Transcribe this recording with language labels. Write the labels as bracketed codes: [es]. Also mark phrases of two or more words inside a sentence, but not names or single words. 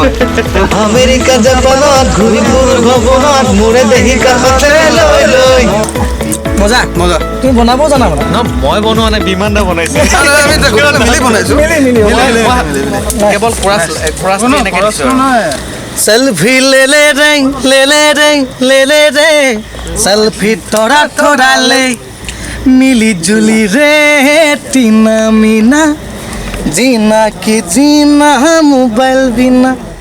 [as] আমেৰিকা জাপানত ঘূৰি ফুৰ ভৱনত মোৰে দেহি কাষতে লৈ লৈ মজা মজা তুমি বনাব জানা মানে ন মই বনোৱা নাই বিমান দা বনাইছে আমি মিলি বনাইছো কেৱল কোৰাছ এনেকৈ দিছোঁ [hi] सेल्फी ले ले रे सेल्फी थोड़ा ले मिली जुली रे टीना मीना जीना की जीना मोबाइल बिना